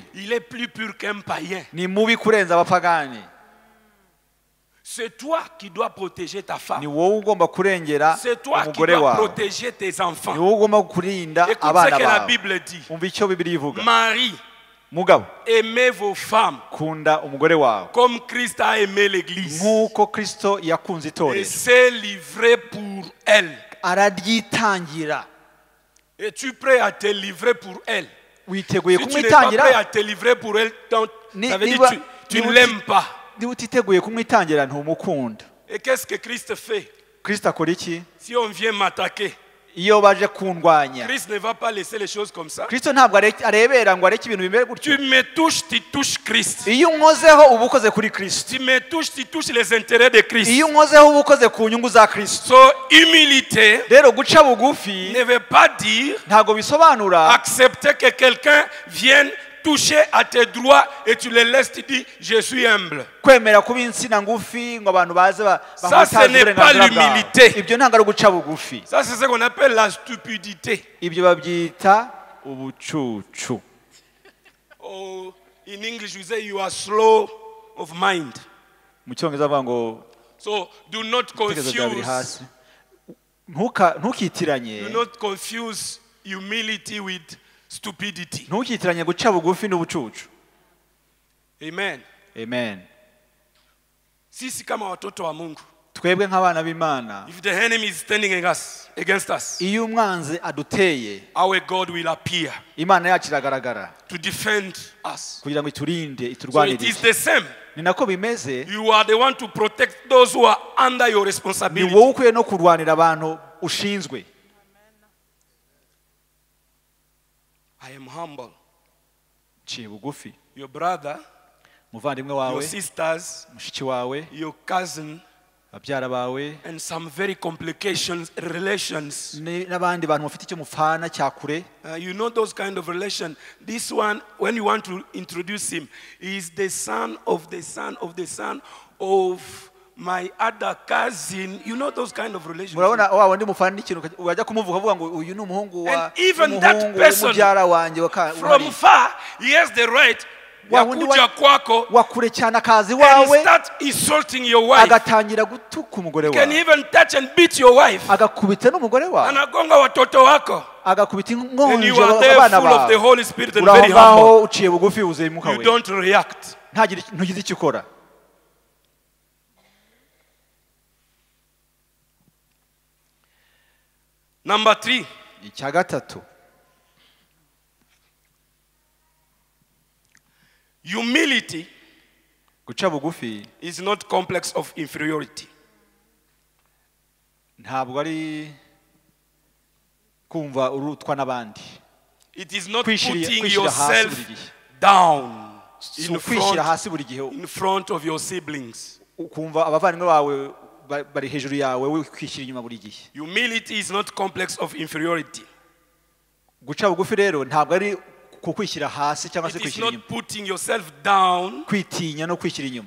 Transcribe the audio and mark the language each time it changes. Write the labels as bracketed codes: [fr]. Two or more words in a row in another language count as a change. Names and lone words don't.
[fr] Il est plus pur qu'un païen. [rw] ni mubi kurenza abapagani. [fr] C'est toi qui dois protéger ta [rw] Ni [fr] femme. [rw] wowe ugomba kurengera [fr] C'est toi qui [rw] umugore [fr] dois [rw] wawe, [fr] protéger tes [rw] ni [fr] enfants. [rw] wowe ugomba kurinda [fr] Écoute ce [rw] abana [fr] que la [rw] bawe. [fr] Bible dit. [rw] Umva icyo Bibiliya ivuga. [fr] Marie, [rw] mugabo [fr] aimez vos femmes [rw] kunda umugore wawe [fr] comme Christ a aimé l'église [rw] nk'uko Kristo yakunze [fr] et [rw] itorero [fr] s'est livré pour elle. [rw] araryitangira. [fr] Es-tu prêt à te livrer pour elle? [rw] Witeguye [fr] Si tu n'es pas prêt [rw] kumwitangira? [fr] à te livrer pour elle, donc, [rw] Ni- [fr] ça veut dire [rw] niba- [fr] que tu ne [rw] niba [fr] l'aimes pas. [rw] niba utiteguye kumwitangira ntumukunda. [fr] Et qu'est-ce que Christ fait? [rw] Kristo akora iki? [fr] Si on vient m'attaquer, [rw] Iyo baje kundwanya, [fr] Christ ne va pas laisser les choses comme ça. [rw] Kristo ntabwo arebera ngo areke ibintu bimere gutyo. [fr] Tu me touches, tu touches Christ. [rw] Iyo unkozeho uba ukoze kuri Kristo. [fr] Tu me touches, tu touches les intérêts de Christ. [rw] Iyo unkozeho uba ukoze ku nyungu za Kristo. [fr] So, humilité [rw] Rero guca bugufi [fr] ne veut pas dire [rw] ntabwo bisobanura [fr] accepter que quelqu'un vienne toucher à tes droits et tu le laisses, tu dis, je suis humble. [rw] kwemera kuba insina ngufi ngo abantu baze [fr] Ça, ce n'est pas l'humilité. [rw] Ibyo ntabwo ari uguca bugufi. [fr] Ça, c'est ce qu'on appelle la stupidité. [rw] Ibyo babyita ubucucu. [en] Oh, in English, we say you are slow of mind. [rw] Mu cyongereza bavuga ngo [en] So, do not [rw] ibitekerezo byawe biri [en] confuse. [rw] hasi. Ntukitiranye. [en] Do not confuse humility with stupidity. [rw] Ntukitiranye guca bugufi n'ubucucu. Amen. Amen. [sw] Sisi kama watoto wa Mungu, [rw] Twebwe nk'abana b'Imana, [en] if the enemy is standing against us, [rw] iyo umwanzi aduteye, [en] our God will appear [rw] Imana yacu iragaragara [en] to defend us. [rw] kugira ngo iturinde, [en] So it [rw] iturwanirire. [en] is the same. [rw] Ni nako bimeze. [en] You are the one to protect those who are under your [rw] Ni [en] responsibility. [rw] wowe ukwiye no kurwanira abantu ushinzwe. [en] I am humble. [rw] Ciye bugufi. [en] Your brother, [rw] Muvandimwe [en] your [rw] wawe, [en] sisters, [rw] mushiki wawe, [en] your cousin, [rw] babyara bawe, [en] and some very complications, relations. [rw] n'abandi bantu mufite icyo mupfana cyakure. [en] You know those kind of relation. This one, when you want to introduce him, is the son of the son of the son of my other cousin. You know those kind of relations. [rw] Murabona wa wundi mufana n'ikintu wajya kumuvuga avuga ngo uyu ni umuhungu wa [en] And even that person [rw] mubyara wanjye [en] From far, he has the right [sw] ya kuja kwako [rw] wakure cyane akazi [en] and [rw] wawe [en] start insulting your wife. [rw] agatangira gutuka umugore [en] Can [rw] wawe, [en] even touch and beat your wife. [rw] agakubita n'umugore wawe, [sw] Anagonga watoto wako. [rw] agakubita [en] And [rw] inkonje [en] you are there [rw] abana [en] full of the [rw] bawe. [en] Holy Spirit and [rw] Uraho [en] very humble. [rw] ngaho uciye bugufi wuzuye umwuka [en] You [rw] we, [en] don't react. [rw] ntugize icyo ukora. [en] Number 3. [rw] Icya gatatu, [en] Humility [rw] guca bugufi [en] is not complex of inferiority. [rw] ntabwo ari kumva urutwa n'abandi. [en] It is not [rw] Kwishyira [en] putting [rw] hasi [en] yourself [rw] buri gihe. [en] down [rw] Si [en] in [rw] ukwishyira [en] front, [rw] hasi buri gihe [en] in front of your siblings. [rw] ukumva abavandimwe bawe bari hejuru yawe, wowe kwishyira inyuma buri gihe. [en] Humility is not complex of inferiority. [rw] Guca bugufi rero ntabwo ari kukwishyira hasi cyangwa se [en] It is [rw] kwishyira [en] not [rw] inyuma, [en] putting yourself down [rw] kwitinya no kwishyira inyuma,